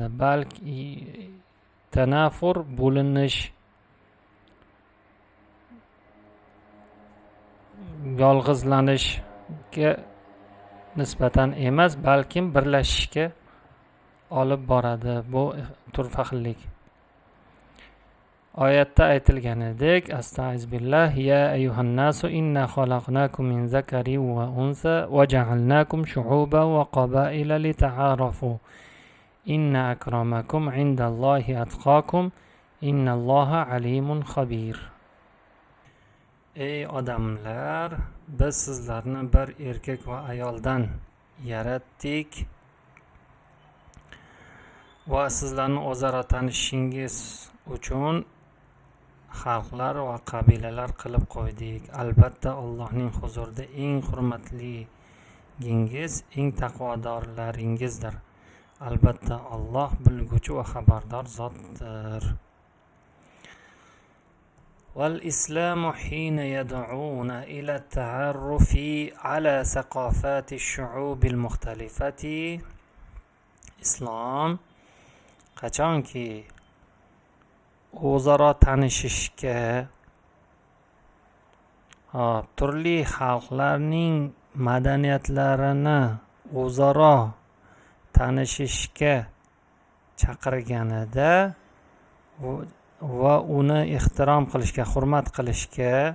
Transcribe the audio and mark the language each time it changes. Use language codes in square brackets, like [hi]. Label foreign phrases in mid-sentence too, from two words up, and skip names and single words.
[uz] Balki tanafur bo'linish, yolg'izlanishga nisbatan emas, balkim birlashishga olib boradi bu turfa xillik. Oyatda aytilganidek, Astag'firullah, [ar] يا أيها الناس إنا خلقناكم من ذكر وأنثى وجعلناكم شعوبا وقبائل لتعارفوا إن أكرمكم عند الله أتقاكم إن الله عليم خبير. [uz] Ey odamlar, biz sizlarni bir erkak va ayoldan yaratdik va sizlarni o'zaro tanishishingiz uchun xalqlar va qabilalar qilib qo'ydik. Albatta Allohning huzurida eng hurmatligingiz eng taqvodorlaringizdir. Albatta Alloh bilguvchi va xabardor zotdir. [ar] والإسلام حين يدعون إلى التعرف على ثقافات الشعوب المختلفة. [uz] Islom qachonki o'zaro tanishishga, turli xalqlarning madaniyatlarini o'zaro tanishishga chaqirganida va uni ehtirom qilishga, hurmat qilishga,